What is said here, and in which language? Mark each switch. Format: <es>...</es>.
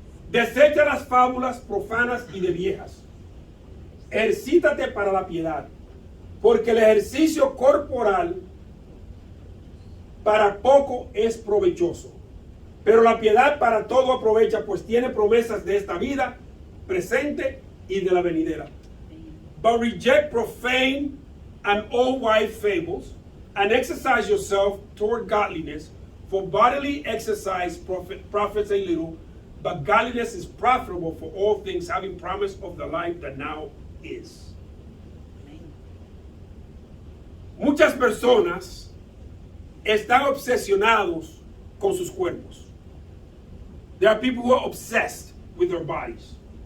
<es>Desecha las fábulas profanas y de viejas. Ejercítate para la piedad, porque el ejercicio corporal para poco es provechoso, pero la piedad para todo aprovecha, pues tiene promesas de esta vida presente y de la venidera.</es> <en>But reject profane and all-wise fables, and exercise yourself toward godliness, for bodily exercise profits a little, but godliness is profitable for all things, having promise of the life that now is.</en> <es>Muchas personas están obsesionados con sus cuerpos.</es> <en>There are people who are obsessed with their bodies.</en>